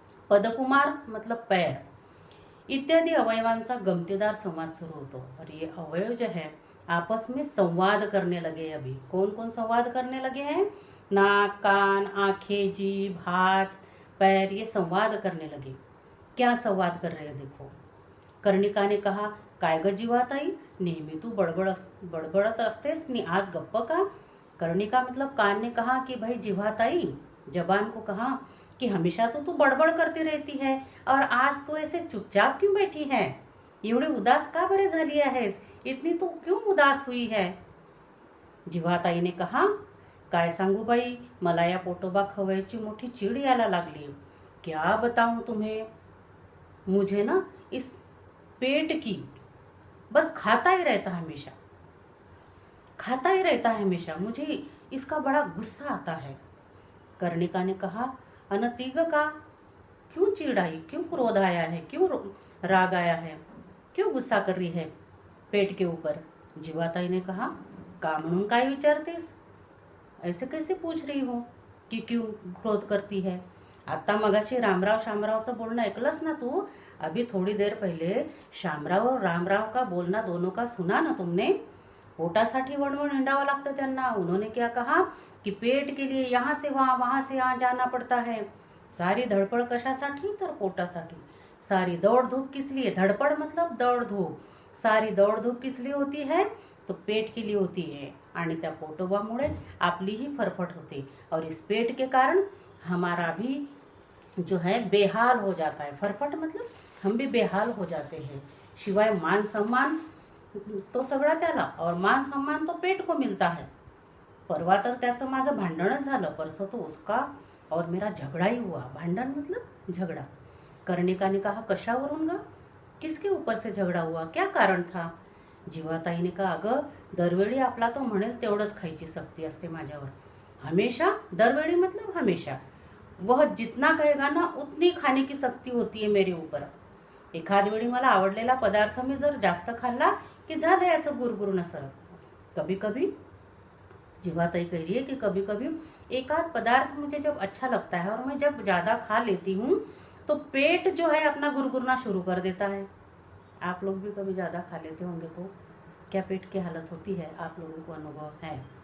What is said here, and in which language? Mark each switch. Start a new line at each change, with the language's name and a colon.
Marathi: पदकुमार
Hindi: मतलब पैर
Marathi: इत्यादि अवयवांचा गमतीदार संवाद सुरू होतो।
Hindi: और ये अवयव जो है आपस में संवाद करने लगे। अभी कौन कौन संवाद करने लगे हैं? नाक, कान, आंखें, जीभ, हाथ, पैर, ये संवाद करने लगे। क्या संवाद कर रहे हैं देखो।
Marathi: कर्णिकाने कहा, काय ग जीवाताई, नेहमी तू बडबडत असतेस नी आज गप्प का?
Hindi: कर्णिका मतलब कान ने कहा कि भाई जीवाताई, जबान को कहा कि हमेशा तो तू बड़बड़ करती रहती है और आज तू ऐसे चुपचाप क्यों बैठी है?
Marathi: एवढी उदास का बरे झाली आहेस?
Hindi: इतनी तू क्यों उदास हुई है?
Marathi: जीवाताईने कहा, काय सांगू बाई, मला या पोटोबा खवयची मोठी चीड यायला लागली।
Hindi: क्या बताऊं तुम्हें, मुझे ना इस पेट की बस खाता ही रहता है हमेशा, खाता ही रहता है हमेशा, मुझे इसका बड़ा गुस्सा आता है। कर्णिका ने कहा, अनतीग का, क्यों चीड़ आई, क्यों क्रोध आया है, क्यों राग आया है, क्यों गुस्सा कर रही है पेट के ऊपर? जीवाताई ने कहा,
Marathi: का म्हणून काय विचारतेस?
Hindi: ऐसे कैसे पूछ रही हो कि क्यों क्रोध करती है?
Marathi: आता मगाशी रामराव शामरावचं बोलणं ऐकलंस ना तू?
Hindi: अभी थोड़ी देर पहले शामराव और रामराव का बोलना दोनों का सुना ना तुमने?
Marathi: पोटासाठी वणवण हिंडावं लागतं त्यांना।
Hindi: उन्होंने क्या कहा कि पेट के लिए यहाँ से वहाँ से यहाँ जाना पड़ता है।
Marathi: सारी धडपड कशासाठी? तर पोटासाठी।
Hindi: सारी दौड़ धूप किस लिए? धडपड मतलब दौड़ धूप। सारी दौड़ धूप किस लिए होती है? तो पेट के लिए होती है।
Marathi: आणि त्या पोटोबामुळे आपली ही फरफट होते
Hindi: और इस पेट के कारण हमारा भी जो है बेहाल हो जाता है। फरफट मतलब हम भी बेहाल हो जाते हैं।
Marathi: शिवाय मान सम्मान तो सगळा त्याला,
Hindi: और मान सम्मान तो पेट को मिलता है।
Marathi: परवा तर त्याचं माझं भांडणच झालं।
Hindi: परसों तो उसका और मेरा झगड़ा ही हुआ। भांडण मतलब झगड़ा। कर्णिका ने कहा,
Marathi: कशावरून ग?
Hindi: किसके ऊपर से झगड़ा हुआ? क्या कारण था? जीवाताई ने कहा,
Marathi: अगं दरवेळी आपला तो म्हणेल तेवढंच खायची सक्ती असते माझ्यावर।
Hindi: हमेशा, दरवेळी मतलब हमेशा। वह जितना कहेगा ना उतनी खाने की सक्ती होती है मेरे ऊपर।
Marathi: एखाद वेळी मला आवडलेला पदार्थ मी जर जास्त खाल्ला की झालं याचं गुरगुरून असं।
Hindi: कभी कभी जीवाताई कह रही है कि कभी कभी एक आध पदार्थ मुझे जब अच्छा लगता है और मैं जब ज़्यादा खा लेती हूँ तो पेट जो है अपना गुरगुरना शुरू कर देता है। आप लोग भी कभी ज़्यादा खा लेते होंगे तो क्या पेट की हालत होती है, आप लोगों को अनुभव है?